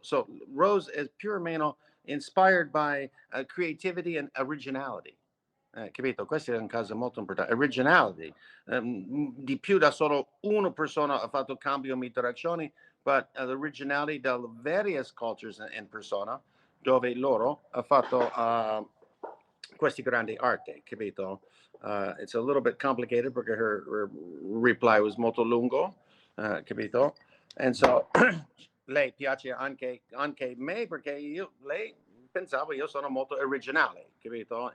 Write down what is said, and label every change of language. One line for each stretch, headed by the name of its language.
English: So Rose is
Italian: più o meno
English: inspired by creativity and originality.
Italian: Capito? Questo è un caso molto importante. Originality. Di più da solo una persona ha fatto cambio di interazioni,
English: but
Italian: l'originality delle various cultures in persona, dove loro ha fatto questi grandi arte, capito?
English: It's a little bit complicated
Italian: perché
English: her reply was
Italian: molto lungo, capito?
English: And so
Italian: lei piace anche me perché lei pensavo io sono molto originale, capito?